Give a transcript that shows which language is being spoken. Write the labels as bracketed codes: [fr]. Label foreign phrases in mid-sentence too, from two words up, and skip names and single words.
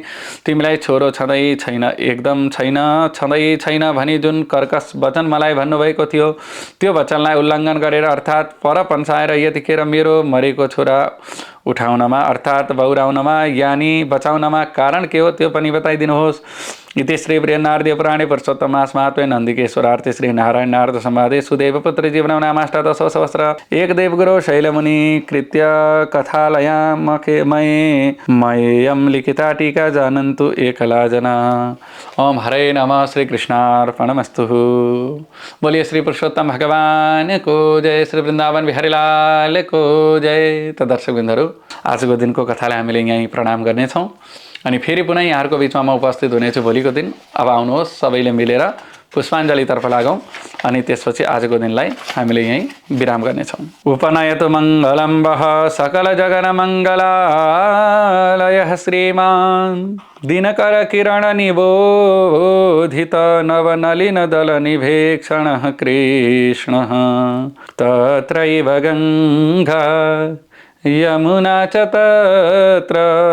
[ne] तिमीलाई छोरो छँदै छैन, एकदम छैन, छँदै छैन भनी जुन कर्कश वचन मलाई भन्नुभएको थियो त्यो वचनलाई उल्लङ्घन गरेर अर्थात् पर पन्साएर यतिखेर मेरो मरेको छोरा उठाउनमा अर्थात् बौराउनमा यानि बचाउनमा कारण के हो त्यो पनि बताइदिनुहोस्। [sa] इति श्री बृहन्नारदीय पुराणे पुरुषोत्तम मासमात्म्ये नन्दिकेश्वरार्थे श्री नारायण नारद संवादे सुदेव पुत्र जीवनं नामाष्टादशो सहस्र एक देवगुरो शैलमुनि कृत्य कथालयां मय्यं लिखिता टीका जानन्तु एकला जना। ओम हरे नमः। श्री कृष्णार्पणमस्तु। [hi] बोलिए श्री पुरुषोत्तम भगवान को जय, श्री वृन्दावन बिहारी लाल को जय। [ne] त दर्शकबिन्दहरू, आजको दिनको कथालाई हामीले यहीँ प्रणाम गर्नेछौँ अनि फेरि पुनः यहाँहरूको बिचमा म उपस्थित हुनेछु भोलिको दिन। अब आउनुहोस् सबैले मिलेर पुष्पाञ्जलीतर्फ लागौँ अनि त्यसपछि आजको दिनलाई हामीले यहीँ विराम गर्नेछौँ। [sa] उपनयतु मङ्गलं वः सकल जगन मङ्गलालयः श्रीमान् दिनकर किरण निबोधित नवनलिन दल निभेक्षणः कृष्णः तत्रैव गङ्गा यमुना च तत्र